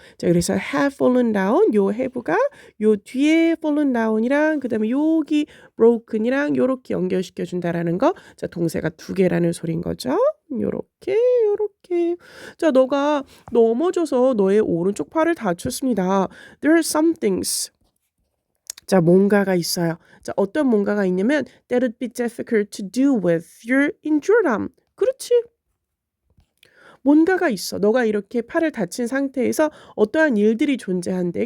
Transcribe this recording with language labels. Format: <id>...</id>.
<ko>자, 그래서 have fallen down, 요 have가 요 뒤에 fallen down이랑 그다음에 여기 broken이랑 요렇게 연결시켜 준다라는 거. 자, 동사가 두 개라는 소린 거죠. 요렇게. 자, 너가 넘어져서 너의 오른쪽 팔을 다쳤습니다.</ko> <en>There are some things. 자, 뭔가가 있어요. 자, 어떤 뭔가가 있냐면 that would be difficult to do with your injured arm.</en> <ko>그렇지. 뭔가가 있어. 너가 이렇게 팔을 다친 상태에서 어떠한 일들이 존재한대.</ko>